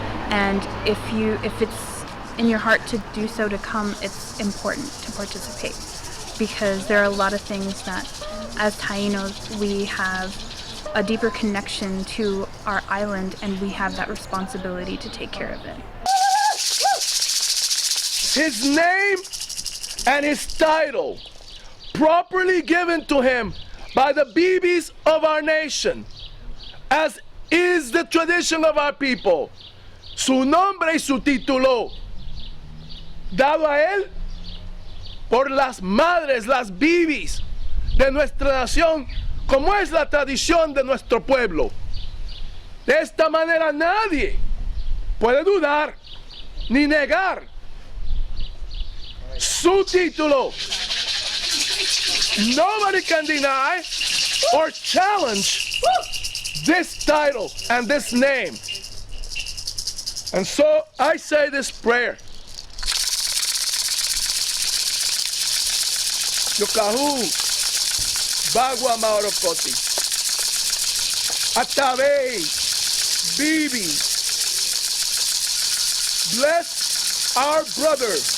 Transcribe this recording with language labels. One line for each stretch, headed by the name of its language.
English: And if it's in your heart to do so, to come, it's important to participate, because there are a lot of things that as Tainos we have a deeper connection to our island, and we have that responsibility to take care of it. His name and his title properly given to him by the bibis of our nation, as is the tradition of our people.
Spanish: Su nombre y su título, dado a él por las madres, las bibis de nuestra nación, como es la tradición de nuestro pueblo. De esta manera nadie puede dudar ni negar su título.
English: Nobody can deny or challenge this title and this name. And so I say this prayer.
Taino: Yokahu Bagua Maorokoti Atabe Bibi,
English: bless our brother.